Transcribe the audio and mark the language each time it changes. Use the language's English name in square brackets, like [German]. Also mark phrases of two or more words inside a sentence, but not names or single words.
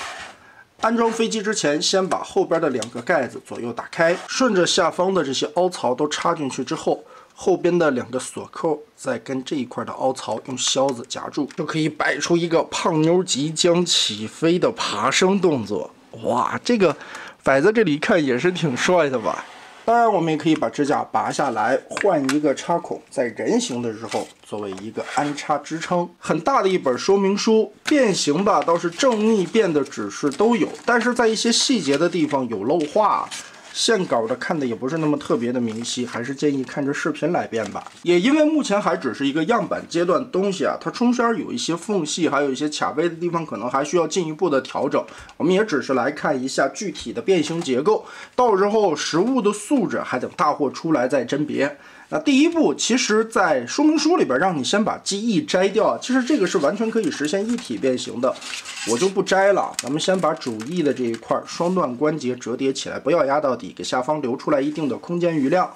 [Chinese] 安裝飛機之前，先把後邊的2個蓋子左右打開，順着下方的這些凹槽都插進去之後，後邊的2個鎖扣再跟這一塊的凹槽用銷子夾住，就可以擺出一個胖妞即將起飛的爬升動作。哇，這個擺在這裡一看也是挺帥的吧。當然我們也可以把支架拔下來，換一個插孔，在人形的時候作為一個安插支撐。很大的一本說明書，變形吧倒是正逆变的指示都有，但是在一些細節的地方有漏畫，線稿的看的也不是那麼特別的明晰，還是建議看着視頻來變吧。也因為目前還只是一個樣板階段的東西啊，它中間有一些縫隙，還有一些卡位的地方，可能還需要進一步的調整。我們也只是來看一下具體的變形結構，到時候實物的素質還等大貨出來再甄別。那第一步，其實在說明書裡邊讓你先把機翼摘掉，其實這個是完全可以實現一體變形的，我就不摘了。咱們先把主翼的這一塊雙段關節折疊起來，不要壓到底，給下方留出來一定的空間餘量。